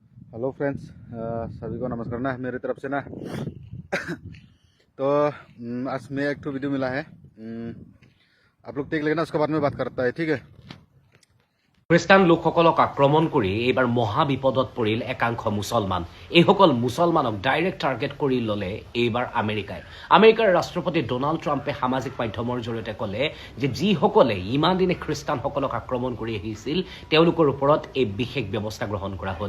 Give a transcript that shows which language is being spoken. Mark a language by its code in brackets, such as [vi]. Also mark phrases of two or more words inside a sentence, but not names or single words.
[en] Hello friends, [hi] सभी को नमस्कार ना मेरी तरफ से ना। तो आज में एक तो वीडियो मिला है, आप लोग देख लेना, उसके बाद में बात करता है, ठीक है। [as] খ্ৰীষ্টান লোকসকলক আক্ৰমণ কৰি এইবাৰ মহা বিপদত পৰিল একাংশ মুছলমান। এইসকল মুছলমানক [en] direct target [as] কৰি ল'লে এইবাৰ আমেৰিকাই। আমেৰিকাৰ ৰাষ্ট্ৰপতি ডোনাল্ড ট্ৰাম্পে সামাজিক মাধ্যমৰ জৰিয়তে ক'লে যে যিসকলে ইমান দিনে খ্ৰীষ্টানসকলক আক্ৰমণ কৰি আহিছিল তেওঁলোকৰ ওপৰত এই বিশেষ ব্যৱস্থা গ্ৰহণ কৰা হ'ল।